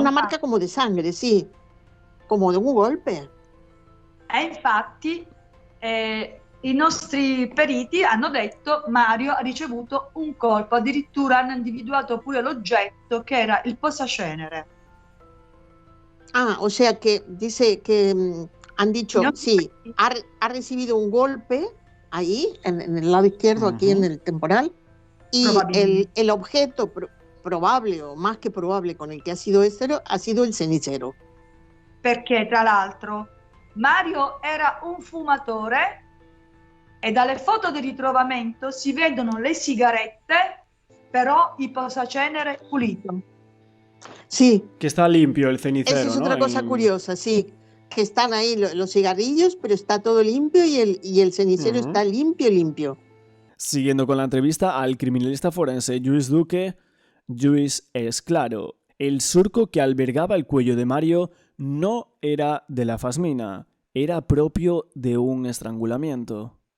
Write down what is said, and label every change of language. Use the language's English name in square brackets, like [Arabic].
[Spanish] Una marca como de sangre, sí, como de un golpe. [Italian] E infatti i nostri periti hanno detto Mario ha ricevuto un colpo, addirittura hanno individuato pure l'oggetto che era il posacenere. [Spanish] Ah, o sea que dice que han dicho, sí, ha recibido un golpe ahí, en el lado izquierdo, aquí en el temporal, y el objeto probable o más que probable con el que ha sido el cenicero. [Italian] Perché tra l'altro Mario era un fumatore e dalle foto di ritrovamento si vedono le sigarette, però il posacenere pulito. [Spanish] Sí. Que está limpio el cenicero, Esa es ¿no? otra cosa curiosa, sí. Que están ahí los cigarrillos, pero está todo limpio y el cenicero está limpio. Siguiendo con la entrevista al criminalista forense Lluís Duque, Lluís es claro. El surco que albergaba el cuello de Mario no era de la fasmina, era propio de un estrangulamiento.